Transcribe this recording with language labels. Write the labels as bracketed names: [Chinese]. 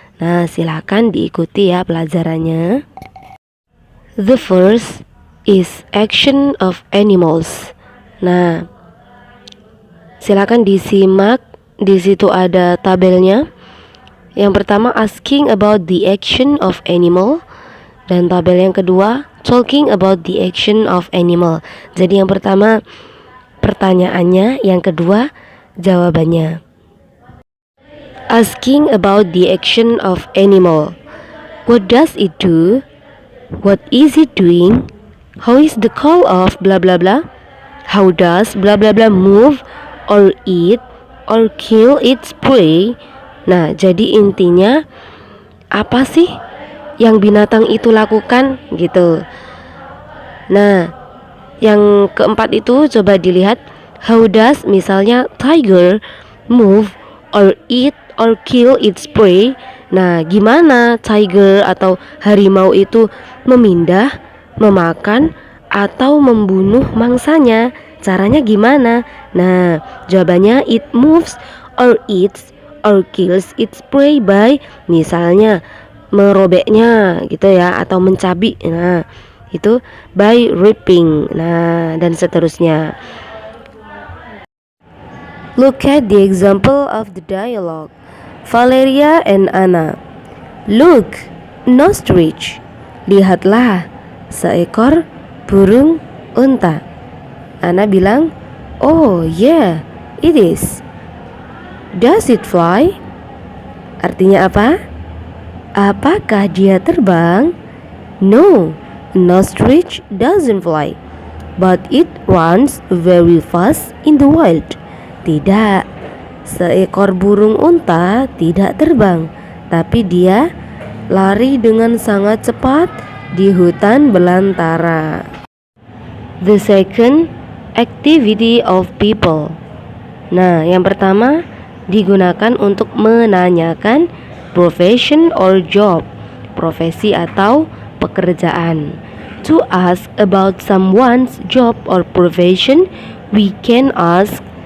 [Indonesian] Nah, silakan diikuti ya pelajarannya. [English] The first is action of animals. [Indonesian] Nah, silakan disimak, di situ ada tabelnya. Yang pertama [English] asking about the action of animal, [Indonesian] dan tabel yang kedua [English] talking about the action of animal. [Indonesian] Jadi yang pertama pertanyaannya, yang kedua jawabannya. [English] Asking about the action of animal. What does it do? What is it doing? How is the call of blah blah blah? How does blah blah blah move or eat or kill its prey? [Indonesian] Nah, jadi intinya apa sih yang binatang itu lakukan gitu. Nah, yang keempat itu coba dilihat. [English] How does [Indonesian] misalnya [English] tiger move or eat or kill its prey? [Indonesian] Nah, gimana tiger atau harimau itu memindah, memakan atau membunuh mangsanya? Caranya gimana? Nah, jawabannya [English] it moves or eats or kills its prey by [Indonesian] misalnya merobeknya gitu ya, atau mencabik. Nah, itu [English] by ripping. [Indonesian] Nah, dan seterusnya. [English] Look at the example of the dialogue. Valeria and Anna. Look, an ostrich. [Indonesian] Lihatlah, seekor burung unta. Anna bilang, [English] oh yeah, it is. Does it fly? [Indonesian] Artinya apa? Apakah dia terbang? [English] No, an ostrich doesn't fly, but it runs very fast in the wild. [Indonesian] Tidak, seekor burung unta tidak terbang, tapi dia lari dengan sangat cepat di hutan belantara. [English] The second, activity of people. [Indonesian] Nah, yang pertama digunakan untuk menanyakan [English] profession or job, [Indonesian] profesi atau pekerjaan. [English] To ask about someone's job or profession, we can ask.